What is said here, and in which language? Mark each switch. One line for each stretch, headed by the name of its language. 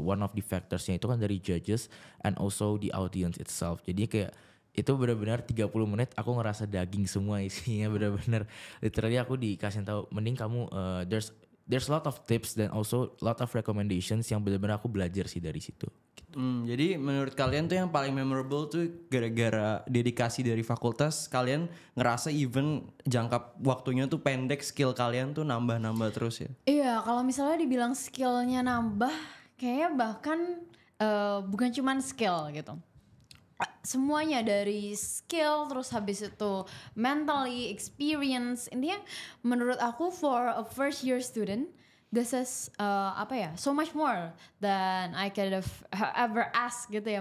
English: One of the factorsnya itu kan dari judges and also the audience itself.
Indonesian: Jadi kayak itu benar-benar 30 menit aku ngerasa daging semua isinya, benar-benar literally aku dikasih tahu mending kamu there's a lot of tips dan also lot of recommendations yang benar-benar aku belajar sih dari situ. Jadi menurut kalian tuh yang paling memorable tuh gara-gara dedikasi dari fakultas, kalian ngerasa even jangka waktunya tuh pendek, skill kalian tuh nambah-nambah terus ya? Iya, kalau misalnya dibilang skillnya nambah, kayaknya bahkan bukan cuman skill gitu. Semuanya dari skill, terus habis itu mentally, experience.
English: Intinya menurut aku for a first year student, this is so much more than I could have ever asked gitu ya.